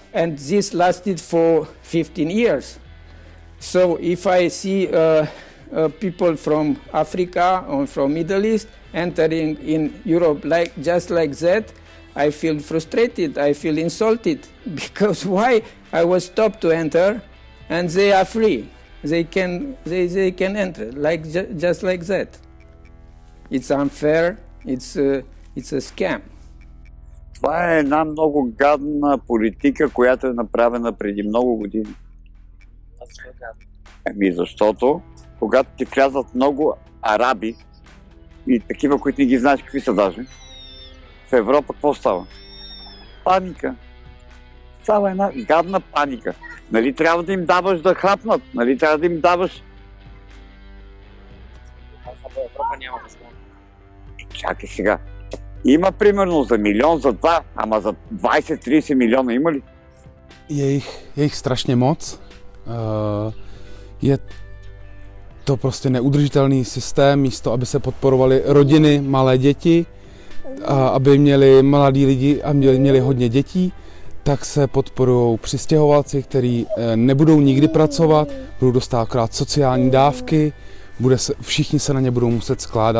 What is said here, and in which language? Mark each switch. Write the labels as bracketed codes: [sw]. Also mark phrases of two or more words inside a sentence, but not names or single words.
[en] And this lasted for 15 years. So if I see people from Africa or from Middle East entering in Europe just like that, I feel frustrated, I feel insulted, because why I was stopped to enter and they are free. They can enter just like that. It's unfair, it's a scam. [bg] Това е една много гадна политика, която е направена преди много години. Защото когато ти влязат много араби и такива, които не ги знаеш какви са даже, в Европа какво става? Паника. Става една гадна паника. Нали трябва да им даваш да хапнат? Нали трябва да им даваш... В Европа няма възможност. Чакай сега. Има примерно за милион, за два, ама за 20-30 miliónů има ли? [cs] Je jich strašně moc. Je to prostě neudržitelný systém, místo aby se podporovaly rodiny, malé děti, a aby měli mladí lidi a měli hodně dětí, tak se podporují přistěhovalci, kteří nebudou nikdy pracovat, budou dostávat akorát sociální dávky, všichni se na ně budou muset skládat.